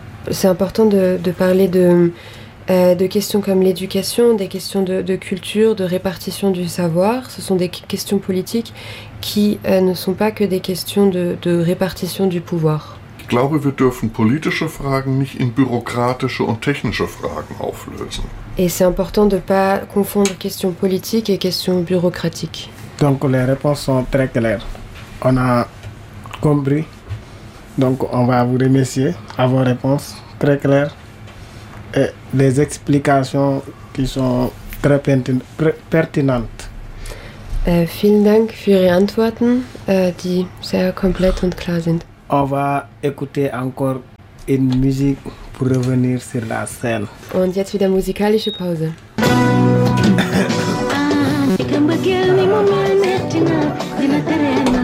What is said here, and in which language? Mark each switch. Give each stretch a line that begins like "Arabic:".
French: C'est important de parler de questions comme l'éducation, des questions de culture, de répartition du savoir. Ce sont des questions politiques qui ne sont pas que des questions de répartition du pouvoir.
German: Ich glaube, wir dürfen politische Fragen nicht in bürokratische und technische Fragen auflösen.
French: Et c'est important de pas confondre questions politiques et questions bureaucratiques. Donc les réponses sont très claires. On a compris. Donc on va vous remercier à vos réponses très claires et les explications qui sont très pertinentes.
German: Vielen Dank für Ihre Antworten, die sehr komplett und klar sind.
French: On va écouter encore une musique pour revenir sur la scène.
German: Und jetzt wieder musikalische Pause. Ich kann beginnen, im Moment, in der Terrena.